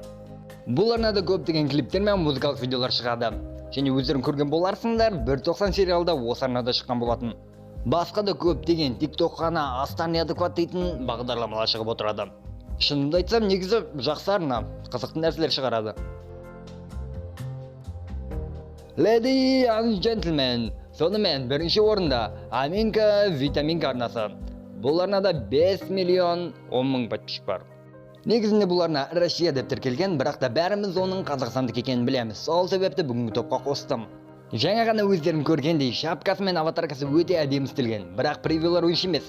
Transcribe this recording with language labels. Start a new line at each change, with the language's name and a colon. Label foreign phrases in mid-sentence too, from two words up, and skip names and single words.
Kazakh: Бұл арнада көптеген клиптер мен музыкалық видеолар шығады. Және өздерің көрген боларсыңдар, 190 сериалда осы арнада шыққан болатын. Басқа да көптеген TikTok қана астан адекват дейтін бағдарламалар шығып отырады. Шынымды айтсам, негізі жақсы арна, қызықты нәрселер шығарады.
English: Lady and Gentlemen,
Kazakh: сонымен 1-ші орында Аминка Витаминка арнасы. Бұл арнада 5.010.000 подписчик бар. Негізінде бұл арна Россия деп тіркелген, бірақ та бәріміз оның қазақстандық екенін білеміз. Сол себепті бүгінгі топқа қостым. Жаңа ғана өздерің көргендей, шапкасы мен аватаркасы өте әдемі істелген, бірақ превьюлар ойыншы емес.